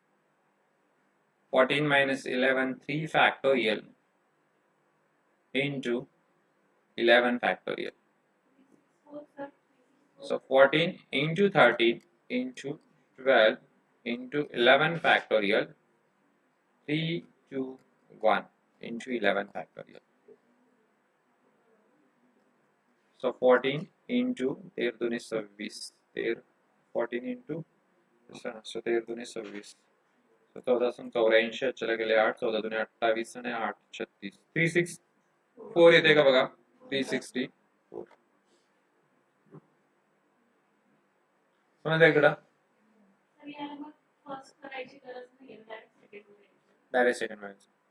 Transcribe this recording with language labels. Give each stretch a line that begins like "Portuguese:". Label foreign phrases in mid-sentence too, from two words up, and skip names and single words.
English: 14 minus 11 3 factorial into 11 factorial. So 14 into 13 into 12 into 11 factorial 3, 2, 1 into 11 factorial. So 14 into 13
Marathi: दूनी 26 14 into so 13 दूनी 26 so 14 84 चले गेले 8 14 दूनी 28 आणि 8 36 364 येते का बघा? 364 समजलं इकडं?
English: direct second
Marathi: व्हायचं.